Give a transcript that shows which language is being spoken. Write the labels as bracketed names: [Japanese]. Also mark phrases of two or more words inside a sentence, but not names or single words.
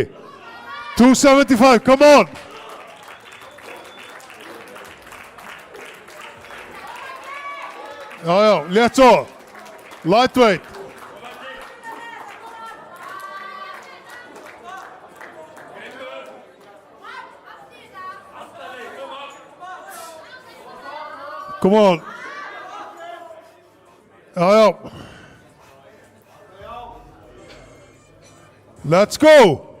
[English] 275, come on. [Icelandic] Já, létt svo. [English] Lightweight. Come on. Já. Let's go!